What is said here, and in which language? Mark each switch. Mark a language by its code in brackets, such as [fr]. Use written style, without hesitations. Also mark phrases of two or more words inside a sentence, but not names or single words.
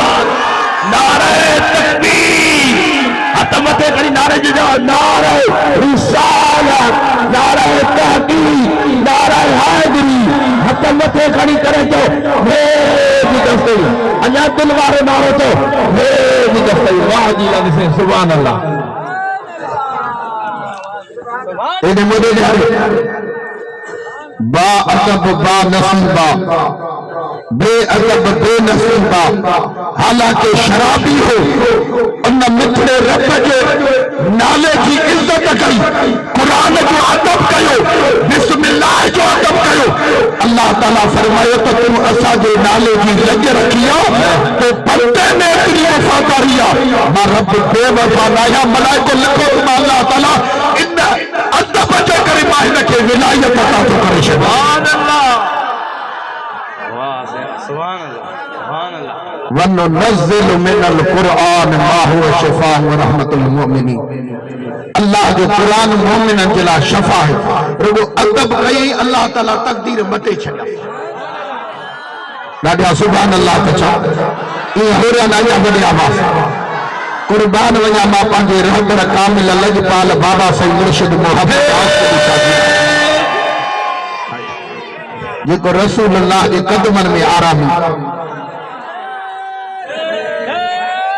[sd] नारे तकबीर, हथ मथे खणी नारे जो जवाब, नारे रिसालत, नारे तहक़ीक़, नारे हैदरी, हथ मथे खणी करे चओ मेरी दस्तई। अञा दिल वारो नारो चओ मेरी दस्तई। वाह जी अल्लाह, [ar] سبحان الله. [sd] एॾे मोॾे [ur] با ادب با نصیب، بے ادب بے نصیب, [sd] हालांकि शराबी हो उन मिठड़े रब जे नाले जी इज्जत कई, कुरान जो अदब कयो, बिस्मिल्लाह जो अदब कयो। [ar] الله تعالى [sd] फरमायो त तूं असांजे नाले जी लज रखी आहे, तो बंदे में एतिरी वफ़ादारी आहे, मां रब बेवफ़ा न आहियां। मलाइको लिखो त [ar] الله تعالى [sd] इन अदब जे करे मां हिनखे विलायत अता थो करे छॾियां। [ar] وننزل من القرآن ما هو شفاء ورحمة للمؤمنين. [sd] अल्लाह जो कुरान मोमिनन जे लाइ शफ़ा है। रुगो अदब कई [ar] الله تعالى [sd] तकदीर मटे छॾिया। ॾाढा [ar] سبحان الله [sd] त चओ। ईअं होरिया न अञा वॾे आवाज़ कुर्बान वञा मां पंहिंजे रहबर कामिल लजपाल बाबा सईद मुर्शिद मोहम्मद जेको [ar] رسول الله [sd] जे कदमनि में आरामी।